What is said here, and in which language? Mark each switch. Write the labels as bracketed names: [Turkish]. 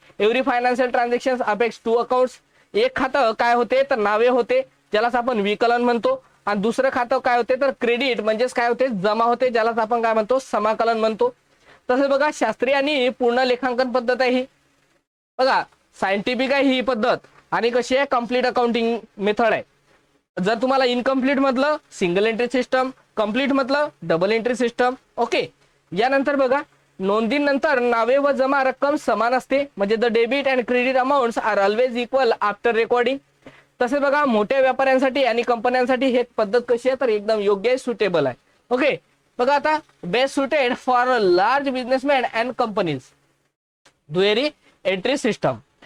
[English] Every financial transaction affects two accounts. [Marathi] एक खातं काय होते तर नावे होते, ज्यालाच आपण विकलन म्हणतो, आणि दुसरं खातं काय होते तर क्रेडिट म्हणजेच काय होते जमा होते, ज्यालाच आपण काय म्हणतो समाकलन म्हणतो. तसे बघा शास्त्रीय आणि पूर्ण लेखांकन पद्धत आहे ही. बघा सायंटिफिक आहे ही पद्धत आणि कशी आहे कम्प्लीट अकाउंटिंग मेथड आहे. जर तुम्हाला इनकम्प्लीट मधलं सिंगल एंट्री सिस्टम, कम्प्लीट मधलं डबल एंट्री सिस्टम. ओके, यानंतर बघा नोंदीनंतर नावे व जमा रक्कम समान असते, म्हणजे [English] The debit and credit amounts are always equal after recording. [Marathi] तसे बघा मोठ्या व्यापाऱ्यांसाठी आणि कंपन्यांसाठी हे पद्धत कशी आहे तर एकदम योग्य आहे, सुटेबल आहे. ओके, बघा आता, [English] Best suited for large businessman and companies, दुहेरी entry system.